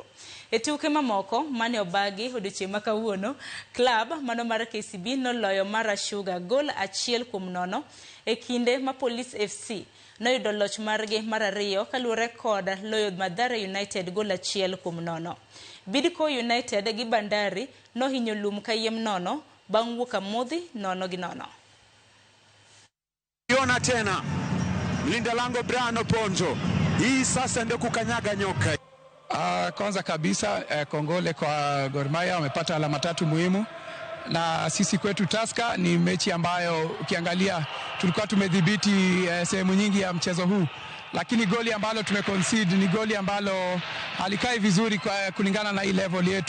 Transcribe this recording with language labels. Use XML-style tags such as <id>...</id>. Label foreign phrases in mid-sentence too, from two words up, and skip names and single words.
<luo>E tuke mamoko mane obagi odiochieng' ma kawuono, club mano mar KCB noloyo Mara Sugar gol 1-0 e kinde ma Police FC noyudo loch margi mar 2 kaluwore kod loyo Mathare United gol 1-0. Bidco United gi Bandari nohinyo lum kayiem nono bang' wuok amodhi 0-0.</luo> <sw>Yona tena linda lango Brano Ponzo, hii sasa ndio kukanyaga nyoka. Kwanza kabisa kongole kwa Gor Mahia, wamepata alama 3 muhimu, na sisi kwetu Tusker ni mechi ambayo ukiangalia tulikuwa tumedhibiti sehemu nyingi ya mchezo huu, lakini goli ambalo tumeconcede ni goli ambalo halikai vizuri kwa kulingana na hii level yetu.</sw>